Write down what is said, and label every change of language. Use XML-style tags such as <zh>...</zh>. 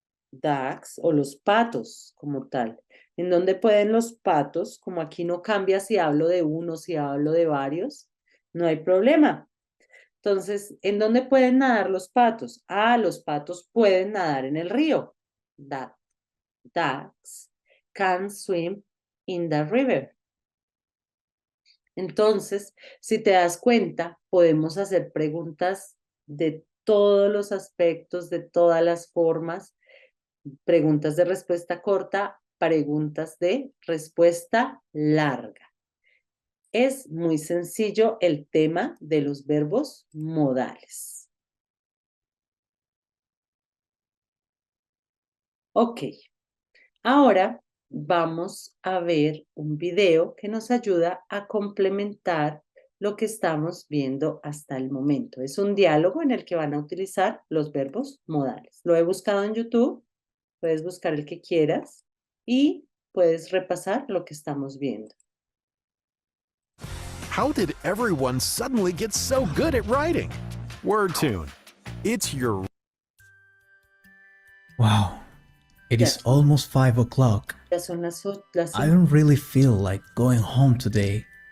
<es>Ducks o los patos como tal. ¿En dónde pueden los patos? Como aquí no cambia si hablo de uno, si hablo de varios, no hay problema. Entonces, ¿en dónde pueden nadar los patos? Los patos pueden nadar en el río.</es> <en>Ducks can swim in the river.</en> <es>Entonces, si te das cuenta, podemos hacer preguntas de todos los aspectos, de todas las formas, preguntas de respuesta corta, preguntas de respuesta larga. Es muy sencillo el tema de los verbos modales. Ok, ahora vamos a ver un video que nos ayuda a complementar lo que estamos viendo hasta el momento. Es un diálogo en el que van a utilizar los verbos modales. Lo he buscado en YouTube, puedes buscar el que quieras y puedes repasar lo que estamos viendo.</es> <en>How did everyone suddenly get so good at writing? WordTune. It's your Wow, it is Yes. almost 5 o'clock.</en> <es>Ya son las</es> <en>I don't really feel like going home today.</en>